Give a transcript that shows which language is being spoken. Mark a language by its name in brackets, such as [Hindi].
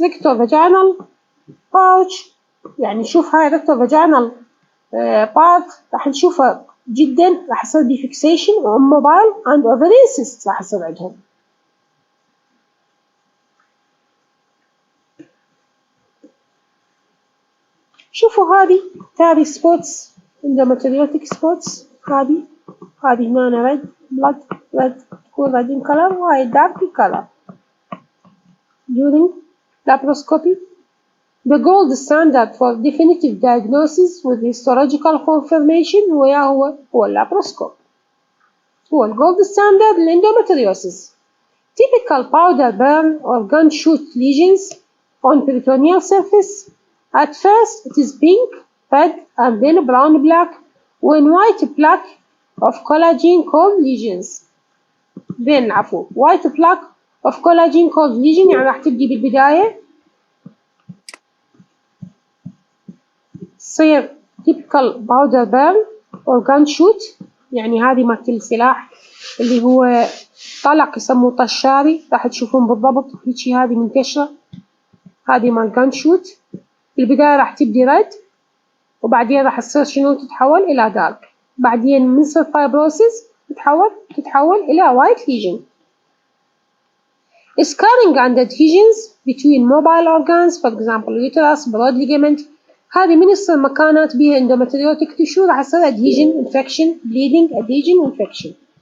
[Arabic] rectovaginal pouch يعني نشوف هاي rectovaginal part راح نشوفها جدا راح يصير بي fixation وموبايل and ovarian cysts راح يصير عندهم. شوفوا هذه تاري سبوتس endometriotic spots. هذه هنا red blood تكون [English] red in color [Arabic] وهاي dark in color. [English] During laparoscopy, the gold standard for definitive diagnosis with histological confirmation [Arabic] هو اللابروسكوب. هو الجولد ستاندرد للإندومتريوسيس. [English] Typical powder burn or gun shoot lesions on peritoneal surface. At first it is pink, red, and then brown black when white plaque of collagen called lesions. then white plaque of collagen called lesion [Arabic] يعني راح تبدي بالبداية تصير [English] typical powder burn or gun shoot، [Arabic] يعني هذه مالت السلاح اللي هو طلق يسموه طشاري، راح تشوفون بالضبط هيجي هذه منتشرة، هذه مال gun shoot. في البداية راح تبدي رد، وبعدين راح تصير شنو؟ تتحول إلى دارك، بعدين من يصير fibrosis تتحول إلى white lesion. [English] Scarring and adhesions between mobile organs, for example uterus, broad ligament، [Arabic] هذه من يصير مكانات بها [English] endometriotic tissue راح يصير adhesion, infection, bleeding, adhesion, infection.